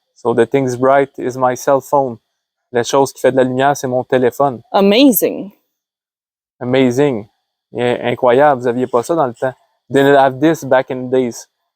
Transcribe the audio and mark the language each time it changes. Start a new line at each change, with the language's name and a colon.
English: So the thing's bright is my cell phone.
French: La chose qui fait de la lumière, c'est mon téléphone.
English: Amazing.
French: Amazing. Incroyable. Vous n'aviez pas ça dans le temps.
English: Didn't have this back in the days.